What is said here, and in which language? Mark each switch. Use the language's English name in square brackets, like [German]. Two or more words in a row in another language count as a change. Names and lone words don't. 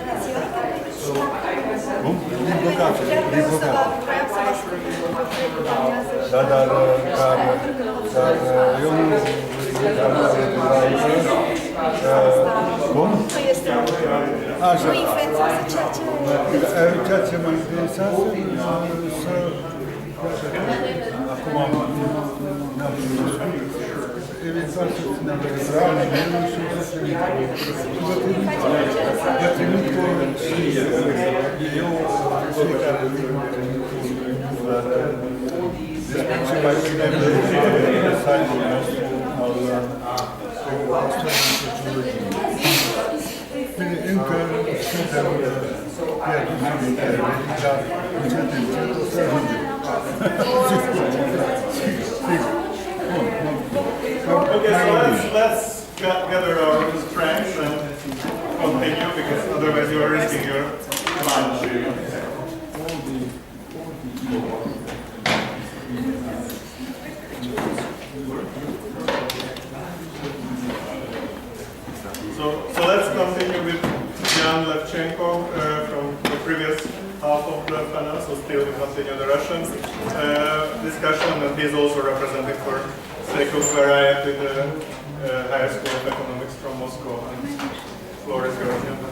[Dutch] Hoe? Die blokkade. Die blokkade. Daar jongen. Kom. [Romanian] Așa. Ceea ce mă interesează, acum ne-am eventual să ținem legătura și vă trimit cu eu fiecare lucru despre ce mai ținem de site-ul nostru al Sociologiei. Încă suntem pierduți în internet, dar încet o să ajungem. [English] Okay, so let's gather our strengths and continue, because otherwise you are risking your lunch. So let's continue with Jan Levchenko from the previous half of the panel, so still we continue the Russian discussion, and he's also represented for sake of variety the Higher School of Economics from Moscow, and floor is yours.